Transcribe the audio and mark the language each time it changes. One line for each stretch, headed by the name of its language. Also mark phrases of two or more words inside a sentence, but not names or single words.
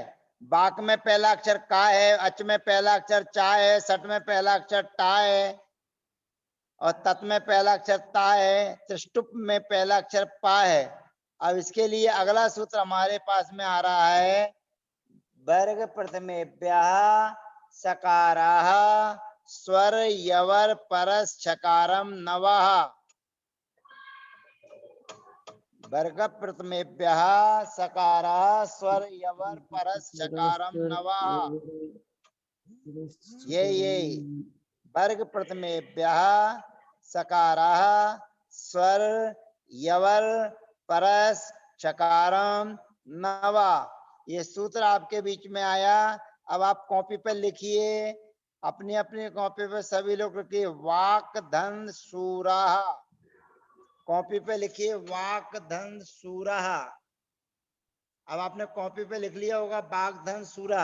Hindi: बाक में पहला अक्षर का है, अच में पहला अक्षर चा है, सट में पहला अक्षर टा है, और तत् में पहला अक्षर ता है, त्रिष्टुप में पहला अक्षर पा है। अब इसके लिए अगला सूत्र हमारे पास में आ रहा है,
Sanskrit: वर्ग प्रथमेभ्यः सकाराः स्वर यवर परस छकारम नवः। वर्ग प्रथमेभ्यः सकाराः स्वर यवर परस छकारम नवः। ये वर्ग प्रथमेभ्यः सकाराः स्वर यवर परस छकारम नवा।
Hindi: ये सूत्र आपके बीच में आया। अब आप कॉपी पर लिखिए, अपनी अपनी कॉपी पर सभी लोग लिखिए
Sanskrit: वाक धन सूराहा।
Hindi: कॉपी पे लिखिए
Sanskrit: वाक धन सूराहा।
Hindi: अब आपने कॉपी पे लिख लिया होगा
Sanskrit: वाक धन सूरा।